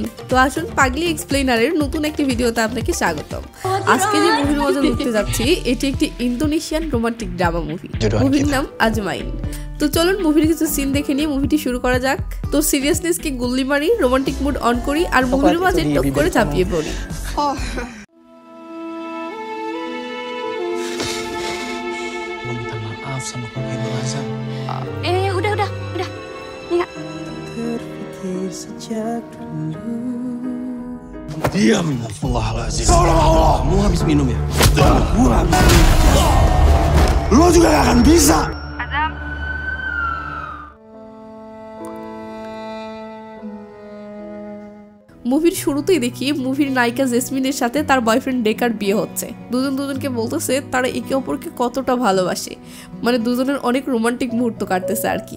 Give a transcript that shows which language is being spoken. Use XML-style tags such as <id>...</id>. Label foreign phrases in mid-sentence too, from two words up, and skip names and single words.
<bn>তো আসুন পাগলি এক্সপ্লেইনারের নতুন একটি ভিডিওতে আপনাকে স্বাগতম। আজকে যে মুভির মজা দেখতে যাচ্ছি এটি একটি</bn> <en>Indonesian romantic drama movie.</en> <bn>মুভির নাম আজমাইন। তো চলুন মুভির কিছু সিন দেখে নিয়ে মুভিটি শুরু করা যাক। তো সিরিয়াসনেসকে গুল্লি মারি,</bn> <en>romantic mood on</en> <bn>করি আর মুভির মাঝে টক করে ঝাঁপিয়ে পড়ি।</bn> <id>Minta maaf sama keluarga Azam. Udah. Enggak. Terfikir sejak dulu. Diam. Astagfirullahaladzim. Allah, kamu habis minum ya? Gua habis minum. Lo juga gak akan bisa. Azam.</id> <bn>মুভির শুরুতেই দেখি মুভির নায়িকা জেসমিনের সাথে তার বয়ফ্রেন্ড ডেকার বিয়ে হচ্ছে। দুজনকে বলতেছে তারা একে অপরকে কতটা ভালোবাসে, মানে দুজনের অনেক রোমান্টিক মুহূর্ত কাটতেছে আর কি।</bn>